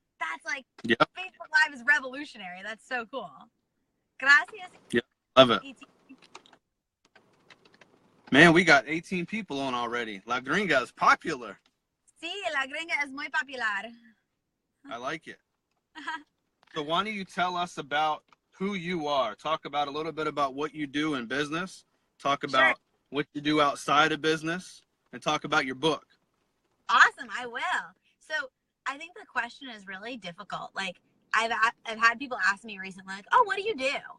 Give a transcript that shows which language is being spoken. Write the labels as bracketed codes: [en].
[en] That's Facebook Live is revolutionary. That's so cool. Gracias. Yeah, love it. Man, we got 18 people on already. La Gringa is popular. [es] Sí, La Gringa es muy popular. [en] I like it. So why don't you tell us about who you are? Talk about a little bit about what you do in business. Talk about what you do outside of business, and talk about your book. Awesome, I will. So I think the question is really difficult. I've had people ask me recently, oh, what do you do?